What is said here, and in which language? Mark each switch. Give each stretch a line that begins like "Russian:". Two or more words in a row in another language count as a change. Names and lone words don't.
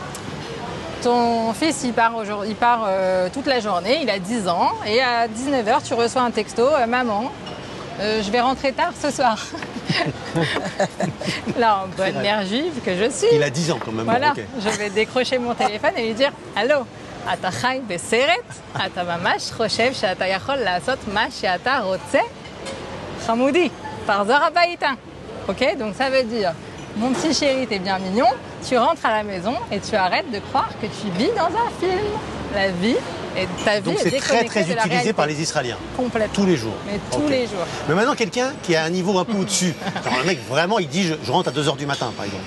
French: Ton fils, il part toute la journée, il a 10 ans, et à 19h, tu reçois un texto, maman, je vais rentrer tard ce soir. Là, en bonne mère juive que je suis. Il a 10 ans quand même. Voilà, bon, okay. Je vais décrocher mon téléphone et lui dire, allô,
Hebrew: אתה חי בסרט, אתה ממש חושב שאתה יכול לעשות מה שאתה רוצה? חמודי, תחזור הביתה.
French: Ok, donc ça veut dire, mon petit chéri, t'es bien mignon, tu rentres à la maison et tu arrêtes de croire que tu vis dans un film. La vie et ta vie donc est c'est très très de la utilisé réalité. par les Israéliens. Complètement. Tous les jours. Mais tous les jours. Mais maintenant quelqu'un qui a un niveau un peu au-dessus. Genre le mec vraiment il dit je rentre à 2h du matin par exemple.